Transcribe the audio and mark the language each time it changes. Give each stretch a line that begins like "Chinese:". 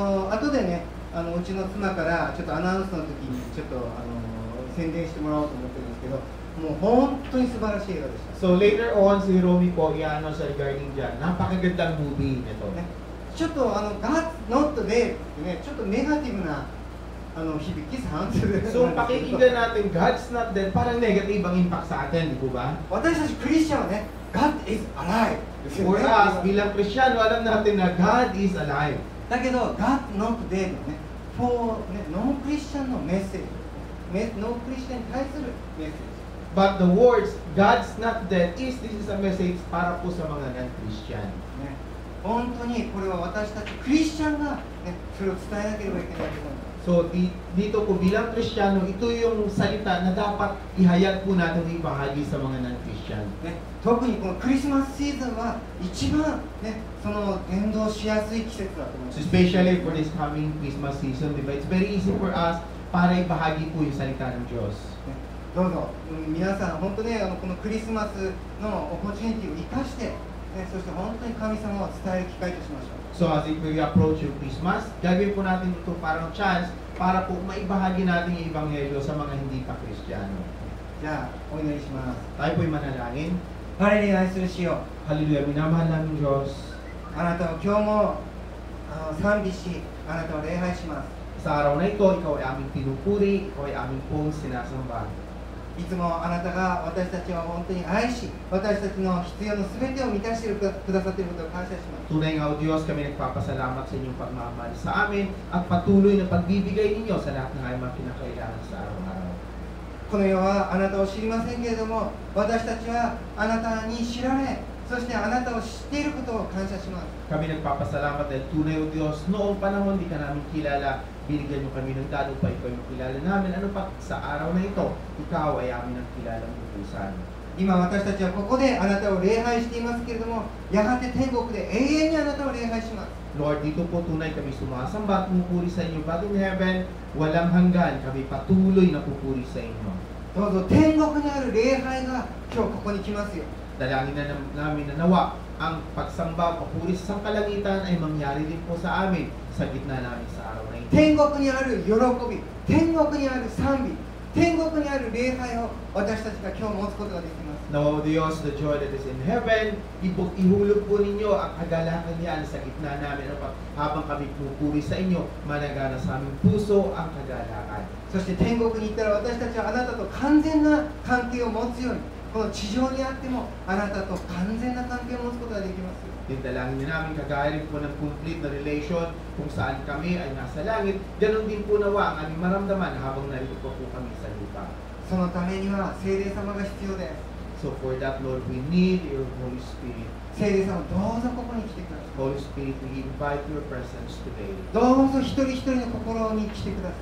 Japanese: 後でね、うちの妻からちょっとアナウンスの時にちょっと宣伝してもらおうと思ってるんですけど、もう本当に素晴らしい映画でした。
English: So, later on,
Filipino: si Romy po, i-announce regarding dyan. Napakagandang movie nito.
Japanese: ちょっとGod's Not Dead ってね、ちょっとネガティブな響きさん。
Filipino: So, pakikinggan natin, God's Not Dead, parang negative ang impact sa atin, di po ba?
Japanese: 私たちクリスチャンはね、
English: God is alive
Japanese: ですよ
English: For
Japanese: ね。
Filipino: us, bilang Kristyano, alam natin na
English: God is alive.
Japanese: だけど God Not Dead のね、for ね、ノンクリスチャンのメッセージ、ノンクリスチャンに対するメッセージ。
English: But the words, God's Not Dead, this is a message
Filipino: para po sa mga non-Christian.
Japanese: ね、本当にこれは私たちクリスチャンが、ね、それを伝えなければいけないことなんです。
Filipino: So, dito po bilang Kristiyano, ito yung salita na dapat ihayag po natin ibahagi sa mga non-Christian.
Japanese: ね、特にこのクリスマスシーズンは一番、ね、その伝道しやすい季節だと思いま
English: So,
Japanese: す。
English: especially for this coming Christmas season, diba? It's very easy for us
Filipino: para ibahagi po yung salita ng Diyos.
Japanese: ね、どうぞ、皆さん本当にこのクリスマスのオポチュニティを生かして、ね、そして本当に神様を伝える機会としましょう。
English: So, as we approach
Filipino: yung Christmas, gagawin po natin ito parang chance para po maibahagi natin yung Ebanghelyo sa mga hindi pa Kristiyano.
Japanese: じゃあお祈りします。
Filipino: Tayo po'y manalangin.
Japanese: 我に愛する主よ、
Filipino: Hallelujah, minamahal namin Diyos.
Japanese: あなたを今日も賛美し、あなたを礼拝します。
Filipino: Sa araw na ito, ikaw ay aming pinupuri, ikaw ay aming pong sinasamba.
Japanese: いつもあなたが私たちを本当に愛し、私たちの必要のすべてを満たしてくださっていることを感謝します。
Filipino: Tunay nga o Diyos, kami nagpapasalamat sa inyong pagmamahal sa amin at patuloy na pagbibigay ninyo sa lahat ng aming mga kinakailangan sa araw-araw.
Japanese: この世はあなたを知りませんけれども、私たちはあなたに知られ、そしてあなたを知っていることを感謝します。
Filipino: Kami nagpapasalamat dahil tunay o Diyos, noong panahon di ka namin kilala, binigyan mo kami ng dalo pa ikaw yung kilala namin. Ano pa sa araw na ito, ikaw ay amin ang kilalang bukusan.
Japanese: 今私たちはここであなたを礼拝していますけれども、やがて天国で永遠にあなたを礼拝します。
Filipino: Lord, dito po tunay kami sumasamba at pupuri sa inyo.
English: But in heaven,
Filipino: walang hanggan, kami patuloy na pupuri sa inyo.
Japanese: どうぞ天国にある礼拝が今日ここに来ますよ。
Filipino: Dalangin na namin na nawa ang pagsamba, papuri sa sangkalangitan ay mangyari din po sa amin sa gitna namin sa araw na ito.
Japanese: 天国にある喜び、天国にある賛美、天国にある礼拝を私たちが今日持つことができます。
Filipino: Now, Diyos,
English: the joy that is in heaven,
Filipino: ihulog po ninyo ang kagalakan niyan sa gitna namin. Habang kami pupuri sa inyo, managana sa aming puso ang kagalakan.
Japanese: そして天国に行ったら私たちはあなたと完全な関係を持つように、この地上にあってもあなたと完全な関係を持つことができます。
Filipino: Dinalangin namin kagaya rin po ng complete na relation kung saan kami ay nasa langit. Ganon din po nawa ang aming maramdaman habang narito po kami sa lupa.
Japanese: そのためには聖霊様が必要です。
English: So for that, Lord, we need your Holy Spirit.
Japanese: 聖霊様どうぞここに来てください。
English: Holy Spirit, we invite your presence today.
Japanese: どうぞ一人一人の心に来てくださ